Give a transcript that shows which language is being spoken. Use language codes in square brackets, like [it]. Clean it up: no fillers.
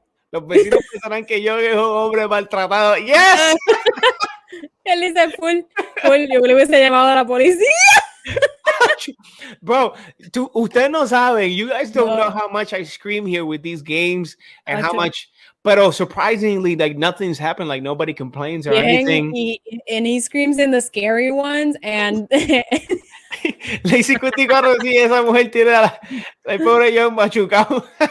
[es] Los vecinos pensarán que yo soy un hombre maltratado. [en] ¡Yes! [es] Él dice full. Yo le hubiese llamado a la policía. Bro, ustedes no saben. [en] You guys don't know how much I scream here with these games and how much. But surprisingly, like nothing's happened. Like nobody complains or anything. And he screams in the scary ones and. [es] Le hice 54 si esa mujer tiene la pobre yo machucado.